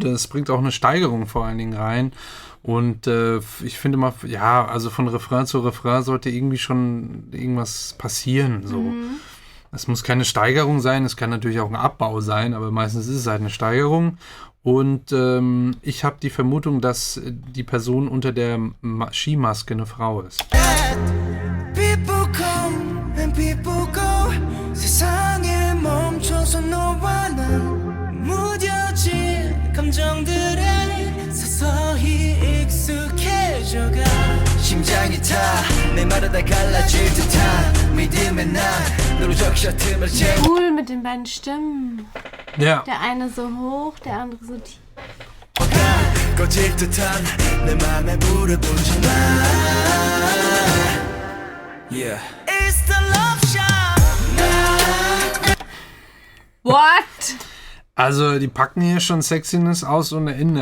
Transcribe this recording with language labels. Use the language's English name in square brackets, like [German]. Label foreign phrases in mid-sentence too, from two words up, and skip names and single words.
[German] Es bringt auch eine Steigerung vor allen Dingen rein. Und ich finde mal, ja, also von Refrain zu Refrain sollte irgendwie schon irgendwas passieren. So. Es muss keine Steigerung sein, es kann natürlich auch ein Abbau sein, aber meistens ist es halt eine Steigerung. Und ich habe die Vermutung, dass die Person unter der Skimaske eine Frau ist. [English] People come and people go. [Korean] 세상에 멈춰서 너와 난 무뎌진 감정들에 서서히 익숙해져가 심장이 타 내 말을 다 갈라질 듯한 믿음의 난 너로 적셔 틈을 채워 [German] Cool mit den beiden Stimmen. Ja. Der eine so hoch, der andere so tief. [Korean] 꺼질 듯한 내 맘에 불을 붙여놔 [English] Yeah It's the love shot What? [German] Also die packen hier schon Sexiness aus ohne Ende.